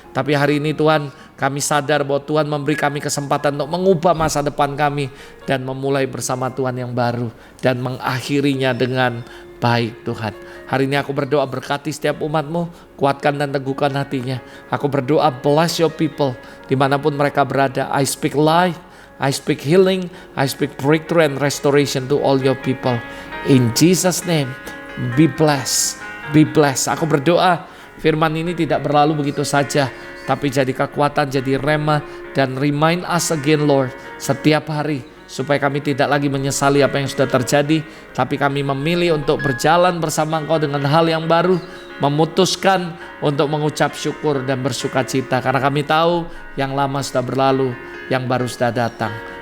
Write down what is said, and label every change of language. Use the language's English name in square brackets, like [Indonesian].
[Indonesian] Tapi hari ini Tuhan, kami sadar bahwa Tuhan memberi kami kesempatan untuk mengubah masa depan kami dan memulai bersama Tuhan yang baru dan mengakhirinya dengan baik Tuhan. Hari ini aku berdoa, berkati setiap umat-Mu, kuatkan dan teguhkan hatinya. Aku berdoa, [English] bless your people [Indonesian] dimanapun mereka berada. [English] I speak life, I speak healing, I speak breakthrough and restoration to all your people. In Jesus' name, be blessed, Be blessed. [Indonesian] Aku berdoa firman ini tidak berlalu begitu saja, tapi jadi kekuatan, jadi rema, dan [English] remind us again Lord [Indonesian] setiap hari, supaya kami tidak lagi menyesali apa yang sudah terjadi, tapi kami memilih untuk berjalan bersama Engkau dengan hal yang baru, memutuskan untuk mengucap syukur dan bersuka cita, karena kami tahu yang lama sudah berlalu, yang baru sudah datang.